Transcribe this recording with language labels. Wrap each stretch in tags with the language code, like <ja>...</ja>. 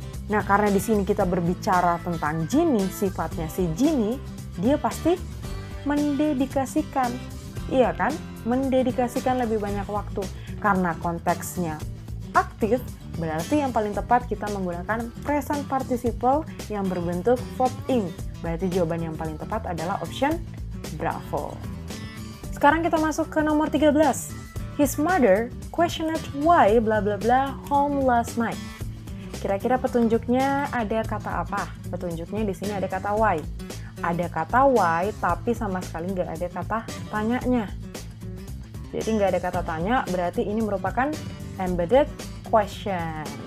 <id>Nah, karena di sini kita berbicara tentang Ginny, sifatnya si Ginny, dia pasti mendedikasikan. Iya kan? Mendedikasikan lebih banyak waktu. Karena konteksnya aktif, berarti yang paling tepat kita menggunakan present participle yang berbentuk verb ing. Berarti jawaban yang paling tepat adalah option bravo. Sekarang kita masuk ke nomor 13.</id> <en>His mother questioned why bla bla bla home last night.</en> <id>Kira-kira petunjuknya ada kata apa? Petunjuknya di sini ada kata why. Ada kata why tapi sama sekali nggak ada kata tanyanya. Jadi nggak ada kata tanya, berarti ini merupakan embedded question.</id>